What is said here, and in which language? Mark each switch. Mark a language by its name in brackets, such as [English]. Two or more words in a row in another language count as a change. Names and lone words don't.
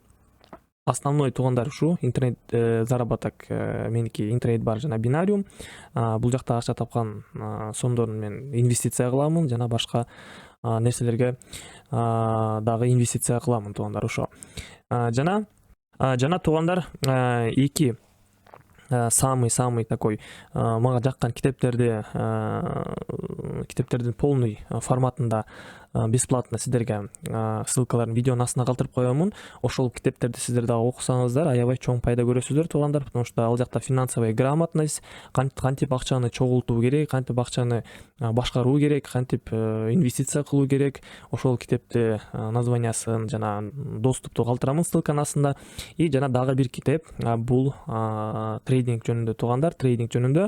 [Kyrgyz] Основной туугандар ушу [Russian] интернет заработок [Kyrgyz] меники интрейд бар жана бинариум. Бул жакта акча тапкан сомдорун мен инвестиция кыламын, жана башка нерселерге дагы инвестиция кыламын туугандар. Ошо жана туугандар эки [Russian] самый такой [Kyrgyz] мага жаккан китептердин полный форматында бесплатно сиздерге ссылкаларын видеонун астына калтырып коемун. Ошол китептерди сиздер дагы окусаңыздар аябай чоң пайда көрөсүздөр туугандар, [Russian] потому что [Kyrgyz] ал жакта [Russian] финансовая грамотность, [Kyrgyz] кантип акчаны чогултуу керек, кантип акчаны башкаруу керек, кантип инвестиция кылуу керек. Ошол китепти названиясын жана доступту калтырамын ссылканын астында. И жана дагы бир китеп, бул трейдинг жөнүндө туугандар, трейдинг жөнүндө.